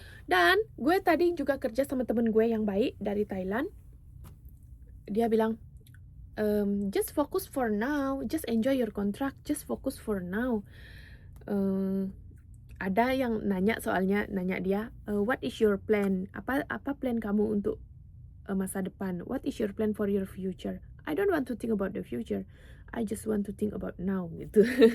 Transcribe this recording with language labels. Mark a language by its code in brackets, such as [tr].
[id] Dan gue tadi juga kerja sama temen gue yang baik dari Thailand. Dia bilang, [en] just focus for now, just enjoy your contract, just focus for now. [id] Ada yang nanya, soalnya nanya dia, [en] what is your plan? [id] Apa plan kamu untuk masa depan? [en] What is your plan for your future? I don't want to think about the future, I just want to think about now gitu.